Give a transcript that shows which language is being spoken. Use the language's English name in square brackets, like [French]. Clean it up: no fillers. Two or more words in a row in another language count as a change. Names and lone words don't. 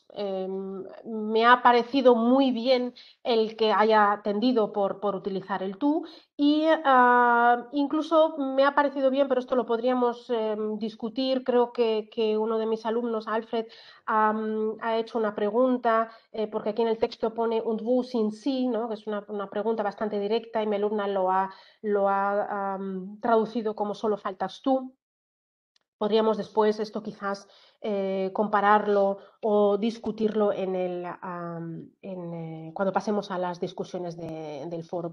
[Spanish] Me ha parecido muy bien el que haya tendido por utilizar el tú y incluso me ha parecido bien, pero esto lo podríamos discutir. Creo que uno de mis alumnos, Alfred, ha hecho una pregunta, porque aquí en el texto pone [German] und wo sind Sie, [Spanish] ¿no? Que es una pregunta bastante directa y mi alumna lo ha traducido como solo faltas tú. Podríamos después esto quizás compararlo o discutirlo cuando pasemos a las discusiones del foro.